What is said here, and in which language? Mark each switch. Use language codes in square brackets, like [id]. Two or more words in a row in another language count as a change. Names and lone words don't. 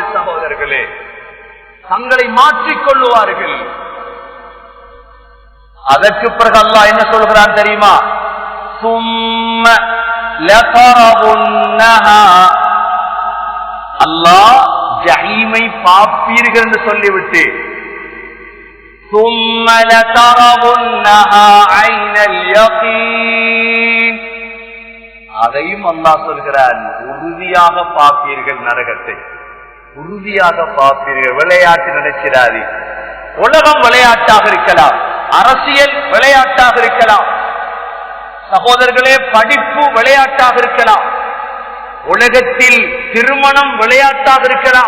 [ta] சகோதரர்களே, தங்களை மாற்றிக் கொள்ளுவார்கள். அதற்கு பிறகு அல்லாஹ் என்ன சொல்கிறான் தெரியுமா? [ar] ثم لترونها, [ta] அல்லாஹ் ஜஹீமை பார்ப்பீர்கள் என்று சொல்லிவிட்டு [ar] ثم لترونها عين اليقين, [ta] அதையும் அல்லாஹ் சொல்கிறான், உறுதியாக பார்ப்பீர்கள் நரகத்தை, உறுதியாக பார்ப்பீர்கள். விளையாட்டு நினைச்சிடாது. உலகம் விளையாட்டாக இருக்கலாம், அரசியல் விளையாட்டாக இருக்கலாம், சகோதரர்களே படிப்பு விளையாட்டாக இருக்கலாம், உலகத்தில் திருமணம் விளையாட்டாக இருக்கலாம்.